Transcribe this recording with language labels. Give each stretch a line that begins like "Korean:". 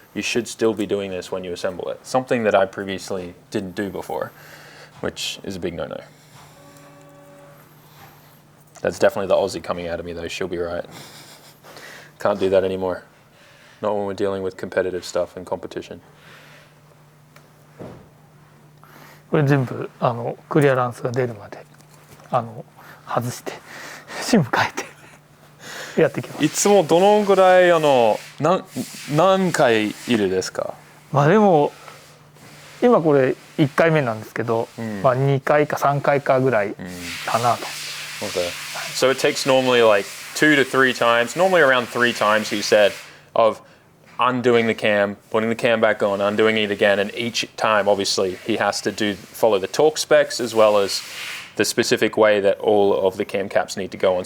English: You should still be doing this when you assemble it. Something that I previously didn't do before, which is a big no-no. That's definitely the Aussie coming out of me though, she'll be right. Can't do that anymore. Not when we're dealing with competitive stuff and competition.
Japanese: これ全部クリアランスが出るまで外してシム変えてやっていきます。いつもどのぐらい何回いるですか？まあでも今これ1回目なんですけど、まあ2回か3回かぐらいかなと。
English: Okay. So it takes normally like 2 to 3 times, normally around 3 times, he said, of undoing the cam, putting the cam back on, undoing it again, and each time, obviously, he has to follow the torque specs as well as the specific way that all of the cam caps need to go on.